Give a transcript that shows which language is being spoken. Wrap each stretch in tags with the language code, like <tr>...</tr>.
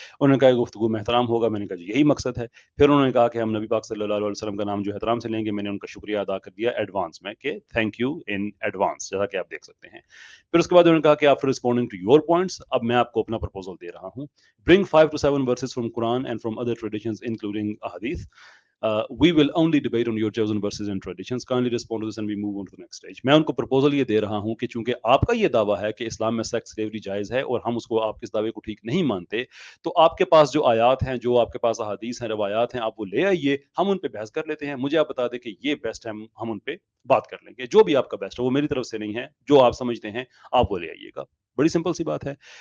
<hi>उन्होंने कहा गुफ्तगू में एहतराम होगा, मैंने कहा जी यही मकसद है। फिर उन्होंने कहा कि हम नबी पाक सल्लल्लाहु अलैहि वसल्लम का नाम जो एहतराम से लेंगे, मैंने उनका शुक्रिया अदा कर दिया एडवांस में कि</hi> <en>thank you in advance,</en> <hi>जैसा कि आप देख सकते हैं। फिर उसके बाद उन्होंने कहा कि</hi> <en>after responding to your points,</en> <hi>अब मैं आपको अपना प्रपोजल दे रहा हूँ।</hi> <en>Bring 5 to 7 verses from Quran and from other traditions including ahadith. We will only debate on your chosen verses and traditions. Kindly respond to this and we move on to the next stage.</en> <hi>मैं उनको proposal ये दे रहा हूँ कि चूंकि आपका ये दावा है कि इस्लाम में सेक्स स्लेवरी जायज़ है और हम उसको, आपके इस दावे को ठीक नहीं मानते, तो आपके पास जो आयात हैं, जो आपके पास अहादीस हैं, रवायात हैं, आप वो ले आइए, हम उन पे बहस कर लेते हैं। मुझे आप बता दें कि ये बेस्ट है, हम उन पे बात कर लेंगे। जो भी आपका बेस्ट है, वो मेरी तरफ से नहीं है, जो आप समझते हैं आप वो ले आइएगा। बड़ी सिंपल सी बात है।</hi>